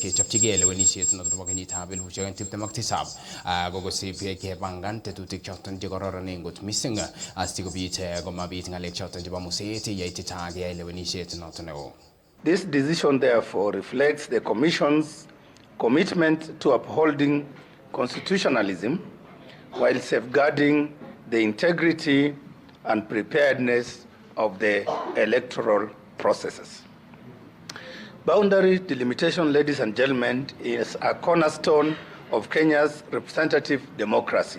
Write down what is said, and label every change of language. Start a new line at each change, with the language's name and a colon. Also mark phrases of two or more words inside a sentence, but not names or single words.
Kalenjin: kechopchigei lewenisiet noton nebo kenyitab 2027 kokosip kepangan tetutik choton chekororonen kot missing asikobit komabit ng'alek choton chebo muset yeitita keyai lewenisiet noton neo.
English: This decision therefore reflects the Commission's commitment to upholding constitutionalism while safeguarding the integrity and preparedness of the electoral processes. Boundary delimitation, ladies and gentlemen, is a cornerstone of Kenya's representative democracy.